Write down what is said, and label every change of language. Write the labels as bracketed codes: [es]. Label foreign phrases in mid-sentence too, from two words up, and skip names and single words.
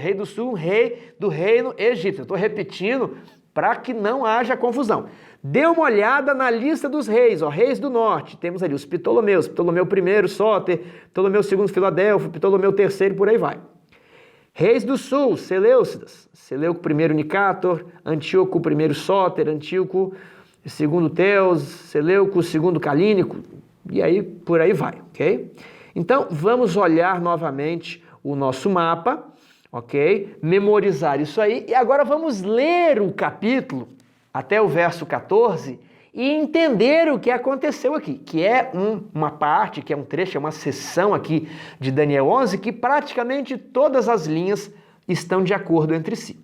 [pt] Rei do sul, um rei do reino egípcio. Estou repetindo para que não haja confusão. Dê uma olhada na lista dos reis, reis do norte. Temos ali os Ptolomeus, Ptolomeu I, Sóter, Ptolomeu II, Filadelfo, Ptolomeu III, por aí vai. Reis do sul, Seleucidas, Seleuco I, Nicátor, Antíoco I, Sóter, Antíoco II, Teos, Seleuco II, Calínico, e aí por aí vai, ok? Então, vamos olhar novamente o nosso mapa, ok? Memorizar isso aí, e agora vamos ler o capítulo até o verso 14 e entender o que aconteceu aqui, que é uma parte, que é um trecho, é uma seção aqui de Daniel 11, que praticamente todas as linhas estão de acordo entre si.